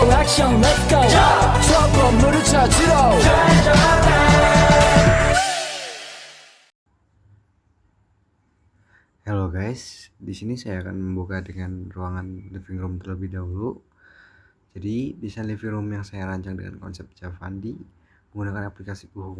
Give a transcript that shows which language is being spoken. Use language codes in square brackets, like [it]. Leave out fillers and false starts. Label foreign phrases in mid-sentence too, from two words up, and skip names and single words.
[ko] 액션 [en] let's go [ko] 저 건물을 찾으러 [id] Halo guys, di sini saya akan membuka dengan ruangan [en] living room [id] terlebih dahulu. Jadi, desain [en] living room [id] yang saya rancang dengan konsep Javandi menggunakan aplikasi Uhum.